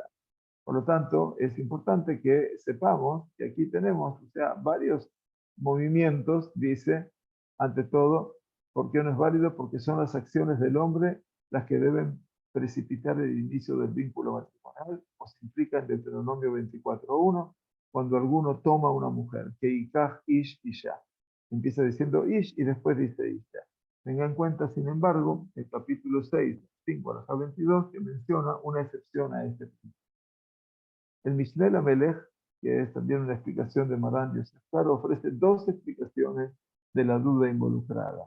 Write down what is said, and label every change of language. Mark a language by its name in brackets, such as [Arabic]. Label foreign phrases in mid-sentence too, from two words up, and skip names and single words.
[Spanish] Por lo tanto, es importante que sepamos que aquí tenemos, o sea, varios movimientos, dice, ante todo, ¿por qué no es válido? Porque son las acciones del hombre las que deben precipitar el inicio del vínculo matrimonial, o se implica en Deuteronomio 24.1, cuando alguno toma una mujer, que [Hebrew] יקח איש אשה. [Spanish] Empieza diciendo ish y después dice isha. Tenga en cuenta, sin embargo, el capítulo 6, 5 a la 22, que menciona una excepción a este principio. El Mishneh Lamelech, que es también una explicación de Maran Yosef Karo, ofrece dos explicaciones de la duda involucrada.